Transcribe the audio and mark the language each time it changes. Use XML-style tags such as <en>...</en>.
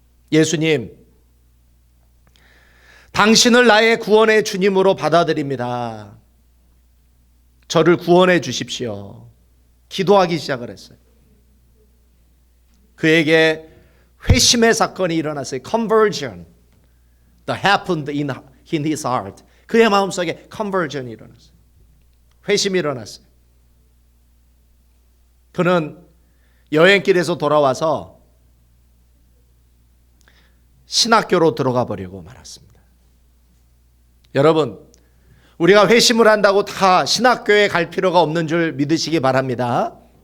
<ko>예수님, 당신을 나의 구원의 주님으로 받아들입니다. 저를 구원해 주십시오. 기도하기 시작을 했어요. 그에게 회심의 사건이 일어났어요.</ko> <en>Conversion that happened in his heart.</en> <ko>그의 마음속에 conversion이 일어났어요. 회심이 일어났어요. 그는 여행길에서 돌아와서 신학교로 들어가 버리고 말았습니다. 여러분, 우리가 회심을 한다고 다 신학교에 갈 필요가 없는 줄 믿으시기 바랍니다.</ko>